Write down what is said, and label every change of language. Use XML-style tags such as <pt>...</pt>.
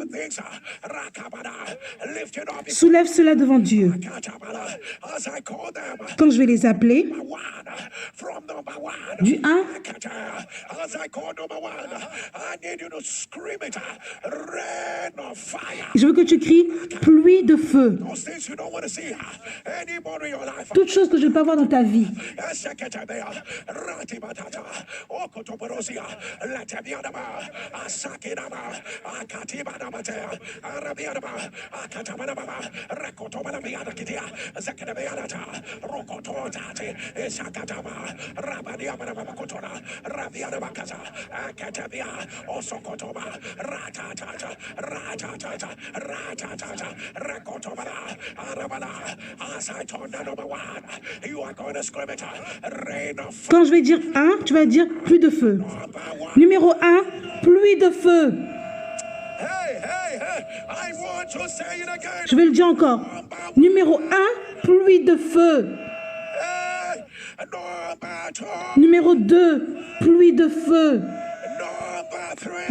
<en>Things Rakabada, lift it up.</en> <fr>soulève cela devant Dieu.</fr> <en>Katabala, as I call them,</en> <fr>Quand je vais les appeler,</fr> <en>one from number one.</en> <fr>du 1,</fr> <en>As I call number one, I need you to scream it. Rain of fire.</en> <fr>je veux que tu cries pluie de feu.</fr> <en>Those things you don't want to see anymore in your life.</en> <fr>Toute chose que je ne veux pas voir dans ta vie. Eseketabea, Ratibatata, Okotoporosia, Latabianaba, Asakinaba, Akatibanabatea, Arabianaba, Akatabanaba, Rakotobanabianakitia, Zakadabeanata, Rokototate, Esakataba, Rabadiabanabakotora, Rabianabakaza, Akatabia, Osokotoba, Ratatata, Ratatata, Ratatata, Rakotobana, Arabana,</fr> <en>as I told number one, you are going to scream it, rain of fire.</en> <fr>Quand je vais dire 1, tu vas dire pluie de feu. Numéro 1, pluie de feu.</fr> <en>Hey, hey, hey, I want to say it again.</en> <fr>Je vais le dire encore. Numéro 1, pluie de feu.</fr> <en>Hey, number two,</en> <fr>Numéro 2, pluie de feu.</fr> <en>number three,</en>